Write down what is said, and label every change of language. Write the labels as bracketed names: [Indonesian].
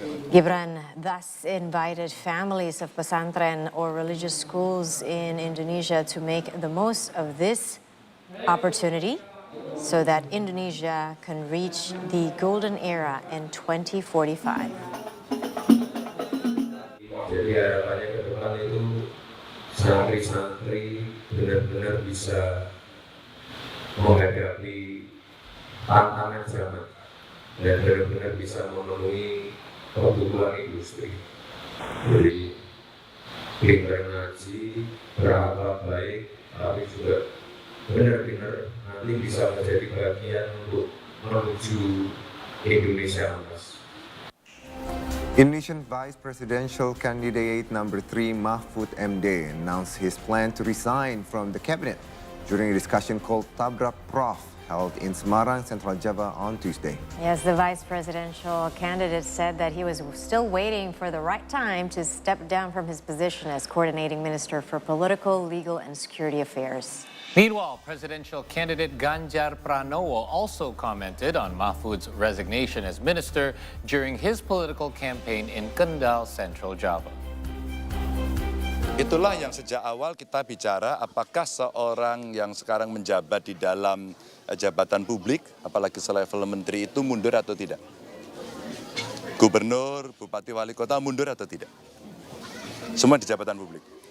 [English] Gibran thus invited families of pesantren or religious schools in Indonesia to make the most of this opportunity so that Indonesia can reach the golden era in 2045. [Indonesian] Jadi harapannya ke depan itu santri-santri benar-benar bisa menghadapi tantangan zaman dan benar-benar bisa memenuhi kebutuhan industri. Jadi pintar ngaji, berakhlak baik, tapi juga benar-benar nanti bisa menjadi bagian untuk menuju Indonesia emas. [English] Indonesian Vice Presidential candidate number 3 Mahfud MD announced his plan to resign from the cabinet during a discussion called Tabrak Prof held in Semarang, Central Java on Tuesday. Yes, the vice presidential candidate said that he was still waiting for the right time to step down from his position as coordinating minister for political, legal, and security affairs. Meanwhile, presidential candidate Ganjar Pranowo also commented on Mahfud's resignation as minister during his political campaign in Kendal, Central Java. [Indonesian] Itulah yang sejak awal kita bicara apakah seorang yang sekarang menjabat di dalam jabatan publik, apalagi selevel menteri itu mundur atau tidak. Gubernur, bupati, wali kota mundur atau tidak. Semua di jabatan publik.